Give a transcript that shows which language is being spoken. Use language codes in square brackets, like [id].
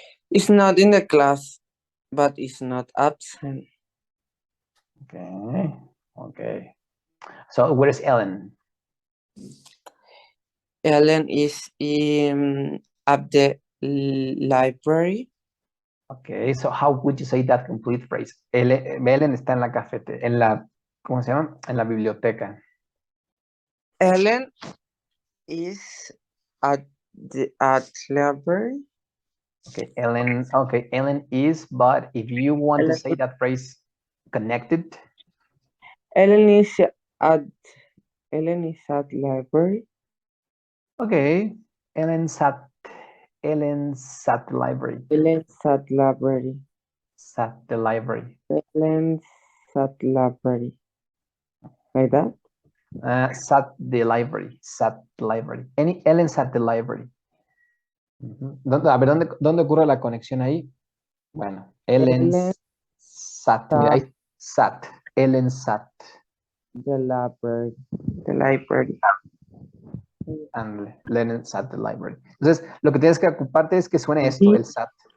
[en] It's not in the class, but it's not absent. Okay. Okay. So, where is Ellen? Ellen is at the library. Okay, so how would you say that complete phrase? [es] Ellen está en la cafetería, ¿cómo se llama? En la biblioteca. [en] Ellen is at the library. Okay, Ellen is, but if you want to say that phrase connected. Ellen is at library. Okay, Ellen's at the library. Ellen's at library. Sat the library. Ellen's at library. Like that? Sat the library. Sat the library. Ellen's at the library. [es] A ver, ¿dónde ocurre la conexión ahí? Bueno, Ellen sat. Mira, ahí sat. Ellen sat. [en] The library. The library. And Ellen sat the library. [es] Entonces, lo que tienes que ocuparte es que suene esto, el sat.